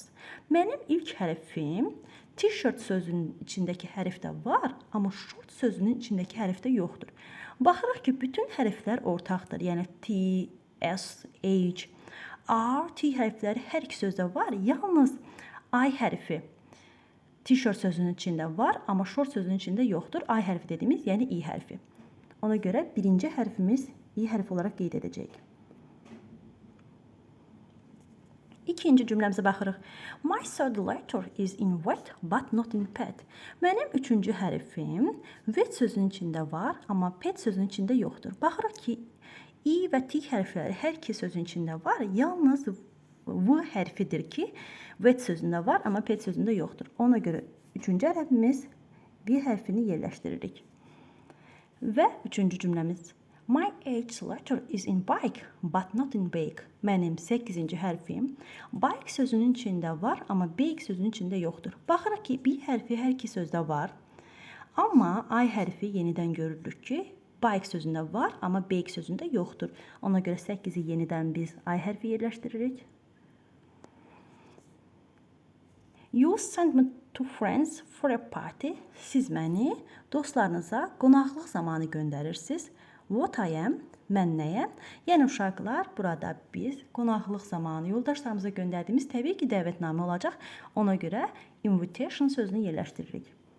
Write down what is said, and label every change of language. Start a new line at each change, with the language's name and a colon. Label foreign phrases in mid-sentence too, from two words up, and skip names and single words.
Azerbaijani: Mənim ilk hərfim t-shirt sözünün içindəki hərfdə var, amma short sözünün içindəki hərfdə yoxdur. Baxırıq ki, bütün hərflər ortaqdır. Yəni T, S, H, R, T hərfləri hər iki sözdə var. Yalnız I hərfi t-shirt sözünün içində var, amma short sözünün içində yoxdur. I hərfi dediyimiz, yəni I hərfi. Ona görə birinci hərfimiz I hərfi olaraq qeyd edəcəyik. İkinci cümləmizə baxırıq.
English: My third letter is in wet but not in pet.
Azerbaijani: Mənim üçüncü hərfim wet sözünün içində var, amma pet sözünün içində yoxdur. Baxırıq ki, I və T hərfləri hər iki sözün içində var. Yalnız V hərfidir ki, wet sözündə var, amma pet sözündə yoxdur. Ona görə üçüncü hərfimiz V hərfini yerləşdiririk. Və üçüncü cümləmiz.
English: My eighth letter is in bike, but not in bake.
Azerbaijani: Mənim 8-ci hərfim bike sözünün içində var, amma bake sözünün içində yoxdur. Baxırıq ki, B hərfi hər iki sözdə var, amma I hərfi yenidən görürük ki, bike sözündə var, amma bake sözündə yoxdur. Ona görə 8-i yenidən biz I hərfi yerləşdiririk.
English: You send me to friends for a party.
Azerbaijani: Siz məni dostlarınıza qonaqlıq zamanı göndərirsiniz.
English: What I am,
Azerbaijani: mən nəyəm? Yəni uşaqlar, burada biz qonaqlıq zamanı yoldaşlarımıza göndərdiyimiz təbii ki, dəvətnamə olacaq. Ona görə invitation sözünü yerləşdiririk.